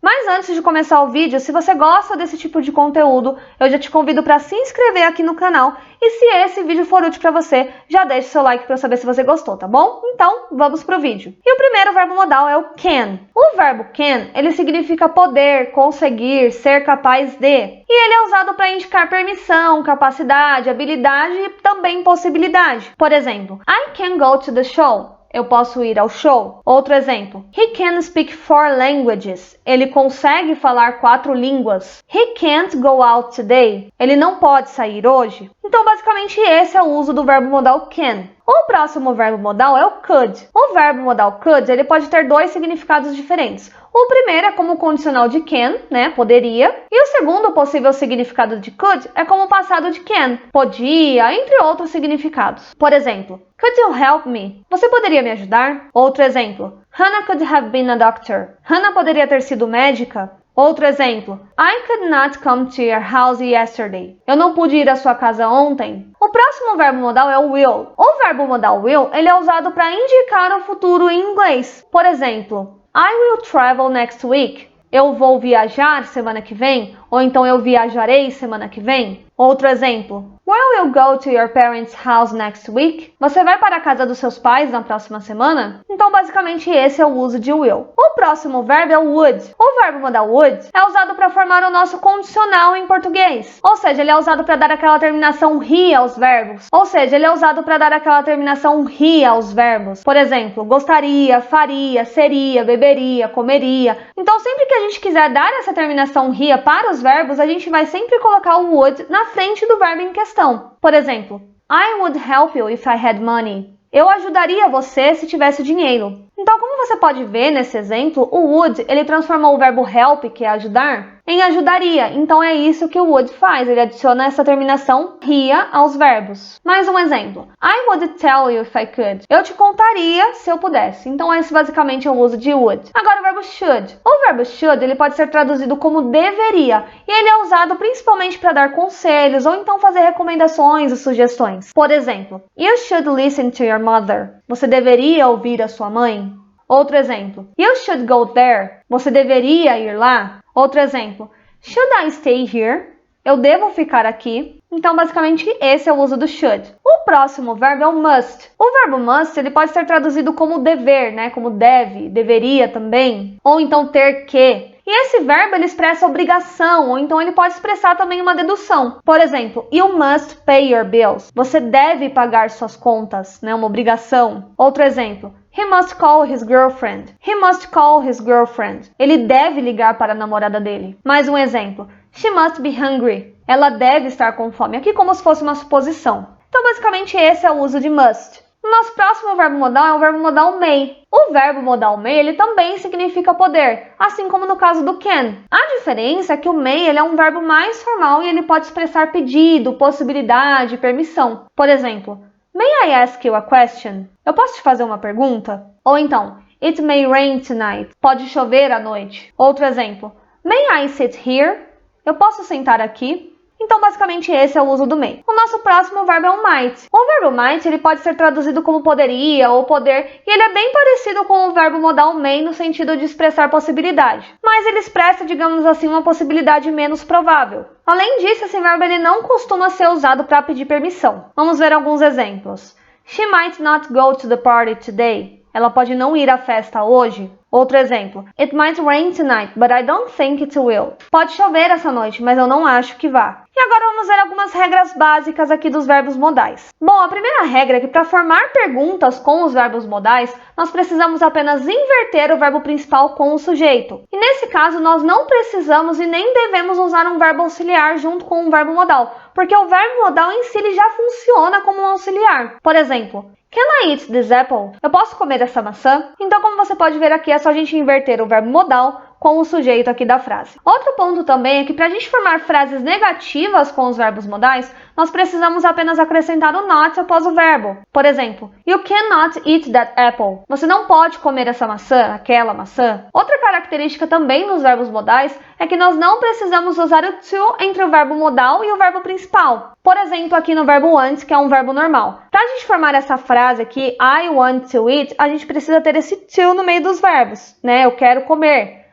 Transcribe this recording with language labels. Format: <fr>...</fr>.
<pt>Mas antes de começar o vídeo, se você gosta desse tipo de conteúdo, eu já te convido para se inscrever aqui no canal e se esse vídeo for útil para você, já deixe seu like para eu saber se você gostou, tá bom? Então, vamos pro vídeo. E o primeiro verbo modal é o can. O verbo can, ele significa poder, conseguir, ser capaz de. E ele é usado para indicar permissão, capacidade, habilidade e também possibilidade. Por exemplo,</pt> <en>I can go to the show.</en> <pt>Eu posso ir ao show. Outro exemplo,</pt> <en>he can speak 4 languages.</en> <pt>Ele consegue falar 4 línguas.</pt> <en>He can't go out today.</en> <pt>Ele não pode sair hoje. Então, basicamente, esse é o uso do verbo modal can. O próximo verbo modal é o could. O verbo modal could, ele pode ter dois significados diferentes. O primeiro é como condicional de can, né, poderia. E o segundo possível significado de could é como passado de can, podia, entre outros significados. Por exemplo,</pt> <en>could you help me?</en> <pt>Você poderia me ajudar? Outro exemplo,</pt> <en>Hannah could have been a doctor.</en> <pt>Hannah poderia ter sido médica. Outro exemplo,</pt> <en>I could not come to your house yesterday.</en> <pt>Eu não pude ir à sua casa ontem. O próximo verbo modal é o will. O verbo modal will, ele é usado para indicar o futuro em inglês. Por exemplo,</pt> <en>I will travel next week.</en> <pt>Eu vou viajar semana que vem. Ou então eu viajarei semana que vem. Outro exemplo,</pt> <en>Will you go to your parents' house next week?</en> <pt>Você vai para a casa dos seus pais na próxima semana? Então, basicamente, esse é o uso de will. O próximo verbo é o would. O verbo modal would é usado para formar o nosso condicional em português. Ou seja, ele é usado para dar aquela terminação ri aos verbos. Ou seja, ele é usado para dar aquela terminação ri aos verbos. Por exemplo, gostaria, faria, seria, beberia, comeria. Então, sempre que a gente quiser dar essa terminação ria para os verbos, a gente vai sempre colocar o would na frente do verbo em questão. Por exemplo,</pt> <en>I would help you if I had money.</en> <pt>Eu ajudaria você se tivesse dinheiro. Então, como você pode ver nesse exemplo, o would, ele transformou o verbo help, que é ajudar, em ajudaria. Então, é isso que o would faz. Ele adiciona essa terminação ria aos verbos. Mais um exemplo.</pt> <en>I would tell you if I could.</en> <pt>Eu te contaria se eu pudesse. Então, esse basicamente é o uso de would. Agora, o verbo should. O verbo should, ele pode ser traduzido como deveria. E ele é usado principalmente para dar conselhos ou então fazer recomendações e sugestões. Por exemplo,</pt> <en>you should listen to your mother.</en> <pt>Você deveria ouvir a sua mãe. Outro exemplo,</pt> <en>you should go there.</en> <pt>Você deveria ir lá. Outro exemplo,</pt> <en>should I stay here?</en> <pt>Eu devo ficar aqui. Então, basicamente, esse é o uso do should. O próximo verbo é o must. O verbo must, ele pode ser traduzido como dever, né? Como deve, deveria também. Ou então ter que. E esse verbo, ele expressa obrigação, ou então ele pode expressar também uma dedução. Por exemplo,</pt> <en>you must pay your bills.</en> <pt>Você deve pagar suas contas, né? Uma obrigação. Outro exemplo,</pt> <en>he must call his girlfriend. He must call his girlfriend.</en> <pt>Ele deve ligar para a namorada dele. Mais um exemplo,</pt> <en>she must be hungry.</en> <pt>Ela deve estar com fome. Aqui como se fosse uma suposição. Então, basicamente, esse é o uso de must. O nosso próximo verbo modal é o verbo modal may. O verbo modal may, ele também significa poder, assim como no caso do can. A diferença é que o may, ele é um verbo mais formal e ele pode expressar pedido, possibilidade, permissão. Por exemplo,</pt> <en>may I ask you a question?</en> <pt>Eu posso te fazer uma pergunta? Ou então,</pt> <en>it may rain tonight.</en> <pt>Pode chover à noite. Outro exemplo,</pt> <en>may I sit here?</en> <pt>Eu posso sentar aqui? Então, basicamente, esse é o uso do may. O nosso próximo verbo é o might. O verbo might, ele pode ser traduzido como poderia ou poder, e ele é bem parecido com o verbo modal may no sentido de expressar possibilidade. Mas ele expressa, digamos assim, uma possibilidade menos provável. Além disso, esse verbo ele não costuma ser usado para pedir permissão. Vamos ver alguns exemplos.</pt> <en>She might not go to the party today.</en> <pt>Ela pode não ir à festa hoje. Outro exemplo,</pt> <en>it might rain tonight, but I don't think it will.</en> <pt>Pode chover essa noite, mas eu não acho que vá. E agora vamos ver algumas regras básicas aqui dos verbos modais. Bom, a primeira regra é que para formar perguntas com os verbos modais, nós precisamos apenas inverter o verbo principal com o sujeito. E nesse caso, nós não precisamos e nem devemos usar um verbo auxiliar junto com um verbo modal, porque o verbo modal em si ele já funciona como um auxiliar. Por exemplo,</pt> <en>can I eat this apple?</en> <pt>Eu posso comer essa maçã? Então, como você pode ver aqui, é só a gente inverter o verbo modal com o sujeito aqui da frase. Outro ponto também é que para a gente formar frases negativas com os verbos modais, nós precisamos apenas acrescentar o not após o verbo. Por exemplo,</pt> <en>you cannot eat that apple.</en> <pt>Você não pode comer essa maçã, aquela maçã. Outra característica também dos verbos modais é que nós não precisamos usar o to entre o verbo modal e o verbo principal. Por exemplo, aqui no verbo want, que é um verbo normal. Para a gente formar essa frase aqui,</pt> <en>I want to eat,</en> <pt>a gente precisa ter esse to no meio dos verbos, né? Eu quero comer.</pt>